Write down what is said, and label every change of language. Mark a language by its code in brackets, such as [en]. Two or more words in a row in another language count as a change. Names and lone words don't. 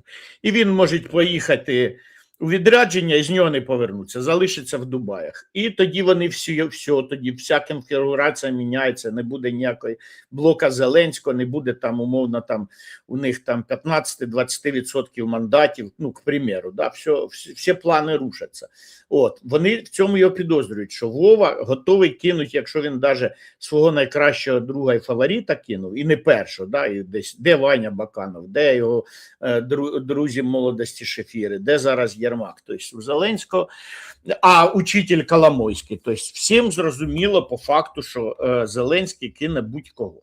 [uk] І він може поїхати у відрядження і з нього не повернуться, залишиться в Дубаях. І тоді вони все, тоді вся конфігурація міняється, не буде ніякої блока Зеленського, не буде там умовно там у них там 15-20% мандатів, ну, [ru] к примеру, да, [uk] всі плани рушаться. От, вони в цьому його підозрюють, що Вова готовий кинути, якщо він даже свого найкращого друга і фаворита кинув, і не першого, да, і десь, де Ваня Баканов, де його друзі молодості Шефіри, де зараз Єрмак, тобто у Зеленського, а учитель Коломойський, тобто всім зрозуміло по факту, що Зеленський кине будь-кого.